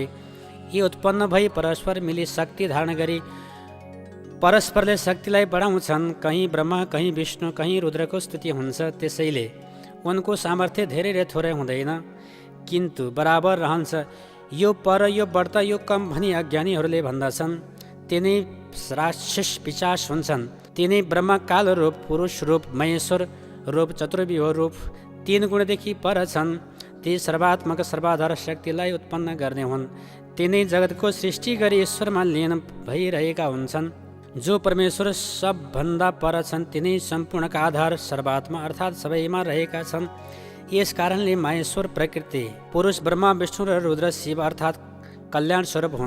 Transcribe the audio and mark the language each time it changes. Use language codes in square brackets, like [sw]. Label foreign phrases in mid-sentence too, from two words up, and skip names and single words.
[ne] यी उत्पन्न भई परस्पर मिली शक्ति धारण गरी परस्परले शक्तिलाई बढाउँछन्। कहीँ ब्रह्मा, कहीँ विष्णु, कहीँ रुद्रको स्तुति हुन्छ। त्यसैले उनको सामर्थ्य धेरै र थोरै हुँदैन, किन्तु बराबर रहन्छ। यो पर, यो बढ्ता, यो कम भनी अज्ञानीहरूले भन्दछन्। तिनै राक्षस पिशाच हुन्छन्। तिनै ब्रह्म काल रूप, पुरुष रूप, महेश्वर रूप, चतुर्व्यूह रूप 3 गुणदेखि पर छन्। ती सर्वात्मक सर्वाधार शक्तिलाई उत्पन्न गर्ने हुन्। तिनै जगतको सृष्टि गरी ईश्वरमा लीन भइरहेका हुन्छन्। जो परमेश्वर सबभन्दा पर छन्, तिनै सम्पूर्णका आधार सर्वात्मा अर्थात् सबैमा रहेका छन्। यस कारणले माहेश्वर प्रकृति पुरुष ब्रह्मा विष्णु र रुद्र शिव अर्थात् कल्याण स्वरूप हुन्।